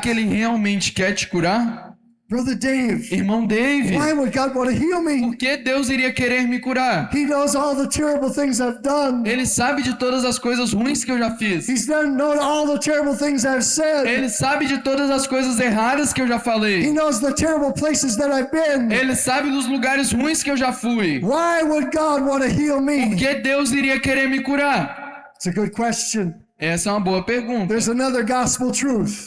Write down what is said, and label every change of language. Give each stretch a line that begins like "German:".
Portuguese: que ele realmente quer te curar?
English: Brother Dave,
Portuguese: Irmão Dave,
English: why would God want to heal me?
Portuguese: por que Deus iria querer me curar?
English: He knows all the terrible things I've done.
Portuguese: Ele sabe de todas as coisas ruins que eu já fiz.
English: He's known all the terrible things I've said.
Portuguese: Ele sabe de todas as coisas erradas que eu já
English: He
Portuguese: falei.
English: knows the terrible places that I've been.
Portuguese: Ele sabe dos lugares ruins que eu já fui.
English: Why would God want to heal
Portuguese: Por
English: me?
Portuguese: que Deus iria querer me curar?
English: It's a good question.
Portuguese: Essa é uma boa pergunta.
English: There's another gospel truth.